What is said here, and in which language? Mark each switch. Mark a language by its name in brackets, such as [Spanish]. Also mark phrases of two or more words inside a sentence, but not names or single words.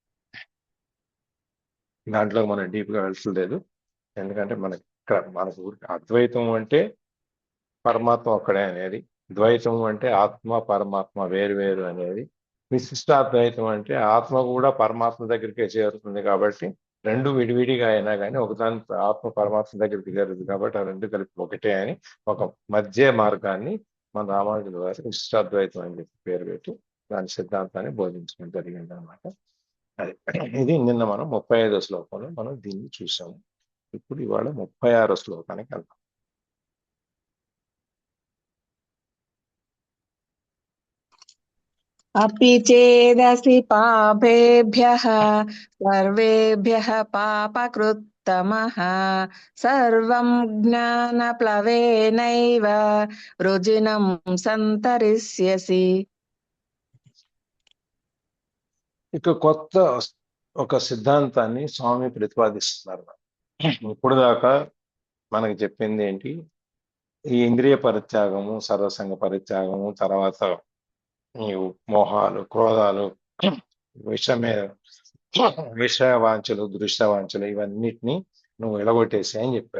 [Telugu] దాంట్లో మనం డీప్గా వెళ్తలేదు, ఎందుకంటే మనకు అద్వైతం అంటే పరమాత్మ ఒక్కడే అనేది, ద్వైతం అంటే ఆత్మ పరమాత్మ వేరు అనేది, విశిష్టాద్వైతం అంటే ఆత్మ కూడా పరమాత్మ దగ్గరికే చేరుతుంది కాబట్టి రెండు విడివిడిగా అయినా కానీ ఒకదాని ఆత్మ పరమాత్మ దగ్గరికి చేరుతుంది కాబట్టి ఆ రెండు కలిపి ఒకటే అని ఒక మధ్య మార్గాన్ని మన రామానుజుల వారి విశిష్టాద్వైతం అని చెప్పి పేరు పెట్టి దాని సిద్ధాంతాన్ని బోధించడం జరిగింది అనమాట. అది ఇది నిన్న మనం 35వ శ్లోకంలో మనం దీన్ని చూసాము. ఇప్పుడు ఇవాళ 36వ శ్లోకానికి వెళ్తాం. [Sanskrit] अपि चेदसि पापेभ्यः सर्वेभ्यः पापकृत्तमः सर्वं ज्ञानप्लवेनैव वृजिनं सन्तरिष्यसि. [Telugu] ఇక కొత్త ఒక సిద్ధాంతాన్ని స్వామి ప్రతిపాదిస్తున్నారు. ఇప్పుడు దాకా మనకి చెప్పింది ఏంటి? ఈ ఇంద్రియ పరిత్యాగము, సర్వసంగ పరిత్యాగము, తర్వాత ఈ మోహాలు, క్రోధాలు, విషమే విషయ వాంఛలు, దృశ్య వాంఛలు, ఇవన్నిటిని నువ్వు ఎడగొట్టేసి అని చెప్పారు.